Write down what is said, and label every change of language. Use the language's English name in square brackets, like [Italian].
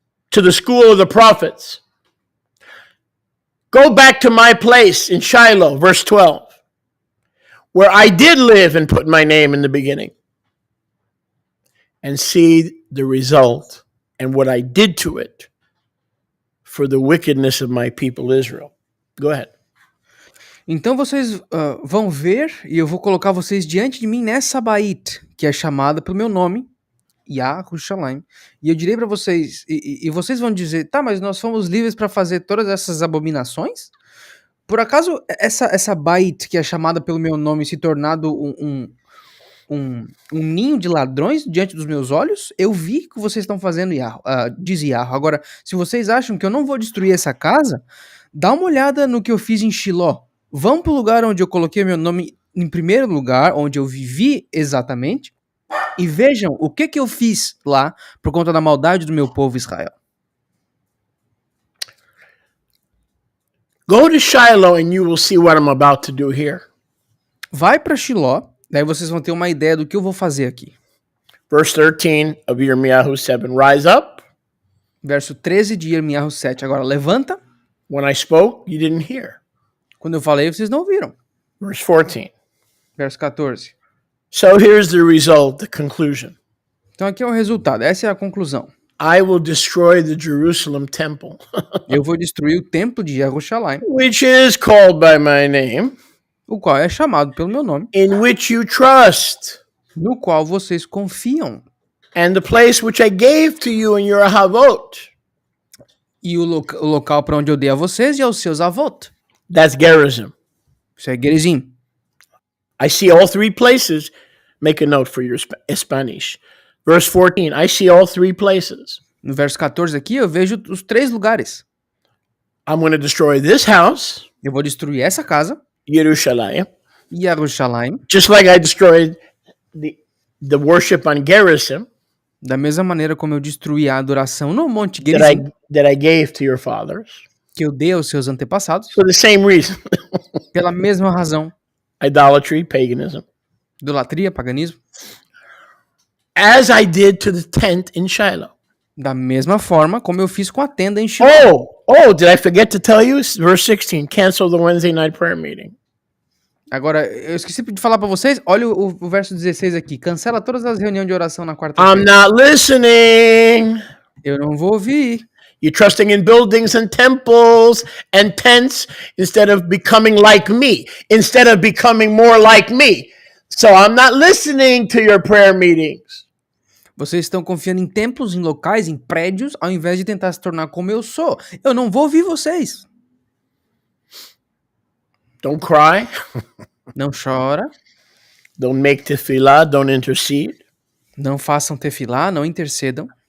[English] to the school of the prophets. Go back to my place in Shiloh, verse 12, where I did live and put my name in the beginning, and see the result and what I did to it for the wickedness of my people Israel. Go ahead. [Portuguese] Então vocês vão ver, e eu vou colocar vocês diante de mim nessa Bait, que é chamada pelo meu nome, Yahushalaim. E eu direi para vocês, e vocês vão dizer, tá, mas nós fomos livres para fazer todas essas abominações? Por acaso essa Bait, que é chamada pelo meu nome, se tornado um ninho de ladrões diante dos meus olhos? Eu vi que vocês estão fazendo, diz Yahweh. Agora, se vocês acham que eu não vou destruir essa casa, dá uma olhada no que eu fiz em Shiló. Vão para o lugar onde eu coloquei meu nome em primeiro lugar, onde eu vivi exatamente, e vejam o que eu fiz lá por conta da maldade do meu povo Israel. [English] Go to Shiloh and you will see what I'm about to do here. [Portuguese] Vai para Shiló, daí vocês vão ter uma ideia do que eu vou fazer aqui. [English] Verse 13 of Yirmiyahu 7, rise up. [Portuguese] Verso 13 de Yirmiyahu 7. Agora, levanta. [English] When I spoke, you didn't hear. [Portuguese] Quando eu falei, vocês não ouviram. [English] Verse 14. [Portuguese] Verso 14. [English] So here's the result, the conclusion. [Portuguese] Então aqui é o resultado, essa é a conclusão. [English] I will destroy the Jerusalem temple, [Portuguese] Eu vou destruir o templo de Jerusalém, [English] which is called by my name, [Portuguese] o qual é chamado pelo meu nome, [English] in which you trust, [Portuguese] no qual vocês confiam, [English] and the place which I gave to you in your Havot. [Portuguese] e o local para onde eu dei a vocês e aos seus avós. [English] That's Gerizim. [Portuguese] Isso é Gerizim. [English] I see all three places. Make a note for your Spanish. Verse 14, I see all three places. [Portuguese] No verso 14 aqui, eu vejo os 3 lugares. [English] I'm going to destroy this house, [Portuguese] Eu vou destruir essa casa, [English] Yerushalayim, [Portuguese] Jerusalém, [English] just like I destroyed the worship on Gerizim [Portuguese] da mesma maneira como eu destruí a adoração no Monte Gerizim, [English] that I gave to your fathers. [Portuguese] que eu dei aos seus antepassados, [English] For the same reason. [Portuguese] pela mesma razão. [English] Idolatry, paganism. [Portuguese] Idolatria, paganismo. [English] As I did to the tent in Shiloh. [Portuguese] Da mesma forma como eu fiz com a tenda em Shiloh. [English] Did I forget to tell you? Verse 16, cancel the Wednesday night prayer meeting. [Portuguese] Agora, eu esqueci de falar pra vocês, olha o verso 16 aqui. Cancela todas as reuniões de oração na quarta-feira. [English] I'm not listening. [Portuguese] Eu não vou ouvir. [English] You're trusting in buildings and temples and tents instead of becoming like me, instead of becoming more like me. So I'm not listening to your prayer meetings. [Portuguese] Vocês estão confiando em templos, em locais, em prédios, ao invés de tentar se tornar como eu sou. Eu não vou ouvir vocês. [English] Don't cry. [Portuguese] Não chora. [English] Don't make tefillah. Don't intercede. [Portuguese] Não façam tefilá, não intercedam.